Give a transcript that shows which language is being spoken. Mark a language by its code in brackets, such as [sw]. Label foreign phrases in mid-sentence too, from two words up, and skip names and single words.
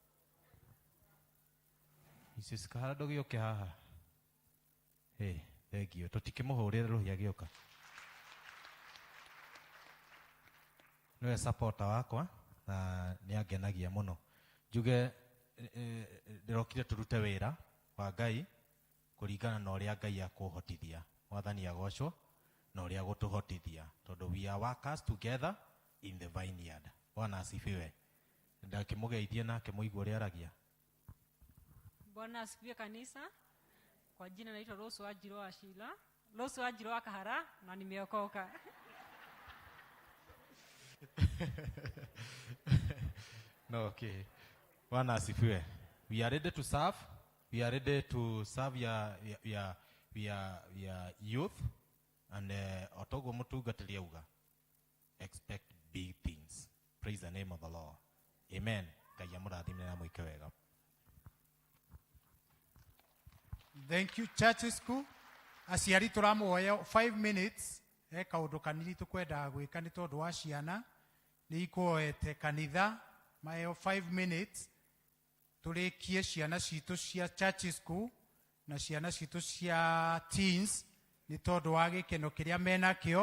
[ki] Jesus Kahara ndũgĩũke haha thengio tũtikĩmũhũrĩre rũhĩa gĩũka nĩwe supporter wakwa na nĩ angenagia mũno njuge ndĩrokire tũrute wĩra wa Ngai kũringana na ũrĩa Ngai akũhotithia Mwathani agocwo na ũrĩa gũtũhotithia tondũ [en] we are workers together in the vineyard. [sw] Bwana asifiwe. [ki] Ndakĩmũgeithie na akĩmũigua ũrĩa aragia. [sw] Bwana asifiwe kanisa. Kwa jina naitwa Rose Wanjiru wa Shila. Rose Wanjiru wa Kahara na nimeokoka. No, okay. Bwana asifiwe. [en] We are ready to serve we are ready to serve your youth, and [ki] otogo mutugatĩria uga [en] expect big things. Praise the name of the Lord. Amen. [ki] Ngai amũrathime na mwĩke wega. [en] Thank you, church school. [ki] Aciari tũramũhoya 5 minutes kaũndũ kanini tũkwenda gwĩka nĩ tondũ wa ciana nĩ ikuoete kanitha maheo 5 minutes tũrĩkie ciana citũ cia [en] church school [ki] na ciana citũ cia teens nĩ tondũ wa gĩkeno kĩrĩa menakĩo.